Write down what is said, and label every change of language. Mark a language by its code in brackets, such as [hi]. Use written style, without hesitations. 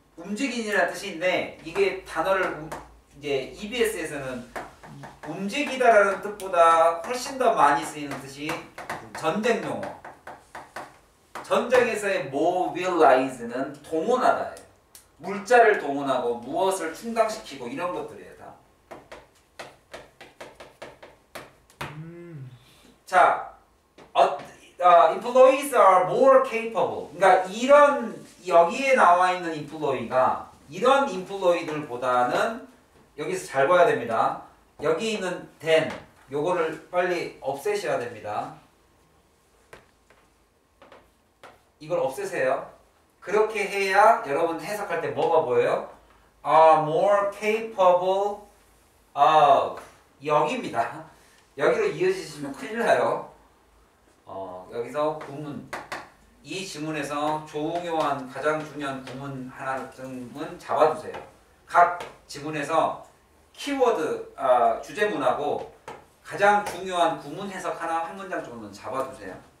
[ko] 움직이라는 뜻인데 이게 단어를 이제 EBS에서는 움직이다라는 뜻보다 훨씬 더 많이 쓰이는 뜻이 전쟁 용어. 전쟁에서의 mobilize는 동원하다예요. 물자를 동원하고 무엇을 충당시키고 이런 것들이에요 다. [en] 자, employees are more capable. [ko] 그러니까 이런 여기에 나와 있는 employee가 이런 employee들보다는 여기서 잘 봐야 됩니다. 여기 있는 than 요거를 빨리 없애셔야 됩니다. 이걸 없애세요. 그렇게 해야 여러분 해석할 때 뭐가 보여요? [en] are more capable of 여기입니다. [ko] 여기로 이어지시면 큰일 나요. 여기서 구문 이 지문에서 중요한 가장 중요한 구문 하나쯤은 잡아두세요. 각 지문에서 키워드 주제문하고 가장 중요한 구문 해석 하나 한 문장 정도는 잡아두세요.